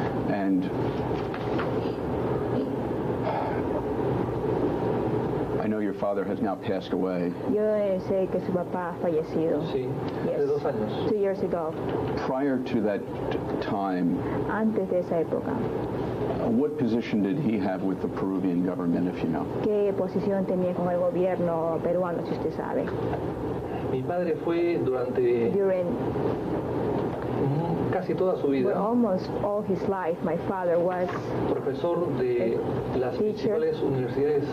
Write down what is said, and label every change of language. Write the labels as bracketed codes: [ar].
[en] And I know your father has now passed away. [es] Yo sé que su papá ha fallecido. Sí, [en] Yes. [es] de 2 años. [en] 2 years ago. Prior to that time, [es] Antes de esa época, [en] what position did he have with the Peruvian government, if you know? [es] ¿qué posición tenía con el gobierno peruano, si usted sabe? Mi padre fue durante [en] During [es] casi toda su [en] for [es] vida [en] almost all his life, my father was [es] profesor de las principales universidades